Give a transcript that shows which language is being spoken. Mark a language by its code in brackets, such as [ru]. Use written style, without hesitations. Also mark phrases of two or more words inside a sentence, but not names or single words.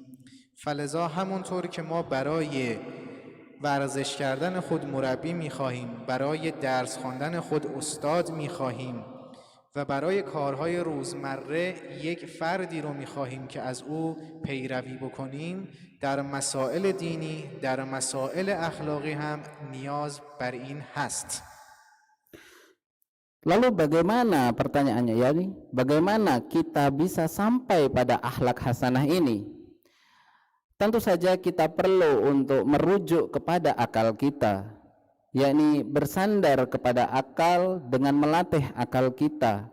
[fa] فلذا همونطور که ما برای ورزش کردن خود مربی میخواهیم، برای درس خواندن خود استاد میخواهیم و برای کارهای روزمره یک فردی رو میخواهیم که از او پیروی بکنیم، در مسائل دینی، در مسائل اخلاقی هم نیاز بر این هست. [id] Lalu bagaimana pertanyaannya ya nih? Bagaimana kita bisa sampai pada akhlak hasanah ini? Tentu saja kita perlu untuk merujuk kepada akal kita, yakni bersandar kepada akal dengan melatih akal kita.